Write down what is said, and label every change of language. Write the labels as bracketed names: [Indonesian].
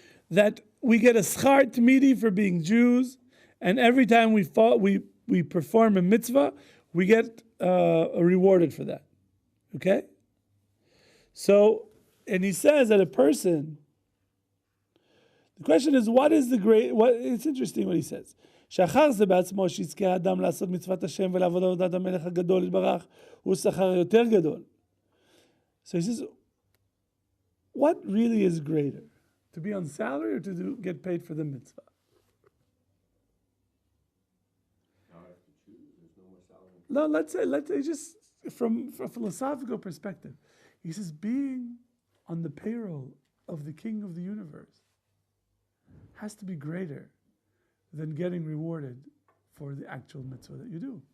[English] That we get a schar t'midi for being Jews, and every time we perform a mitzvah, we get rewarded for that. Okay? So, and he says that a person, the question is, it's interesting what he says. [Hebrew] שאחר זה בעצמו שיזכה האדם לעשות מצוות השם ולעבוד עבודת המלך הגדול יתברך הוא שכר יותר גדול. [English] So he says, what really is greater? To be on salary or to get paid for the mitzvah? Now I have to choose. There's no more salary. No, let's say just from a philosophical perspective. He says being on the payroll of the King of the universe has to be greater than getting rewarded for the actual mitzvah that you do.